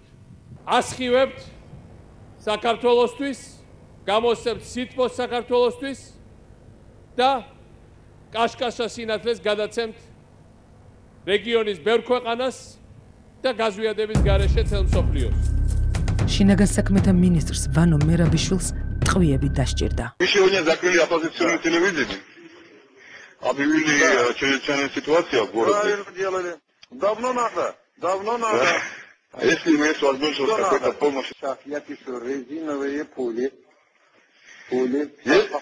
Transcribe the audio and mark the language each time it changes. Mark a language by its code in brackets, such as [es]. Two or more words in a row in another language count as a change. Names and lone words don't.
[ka] ასხივებთ საქართველოსთვის, გამოსცემთ სითბოს საქართველოსთვის და კაშკაშა სინათლეს გადაცემთ რეგიონის ბევრ ქვეყანას და გაზვიადების გარეშე მთელ მსოფლიოს. შინაგან საქმეთა მინისტრს ვანო მერაბიშვილს ტყვიები დასჭირდა. [ru] Сегодня закрыли оппозиционную телевидение. Объявили чрезвычайную ситуацию в городе. Правильно делали. Давно надо. А если имеется возможность какой-то помощи? Сейчас я пишу резиновые пули. Есть?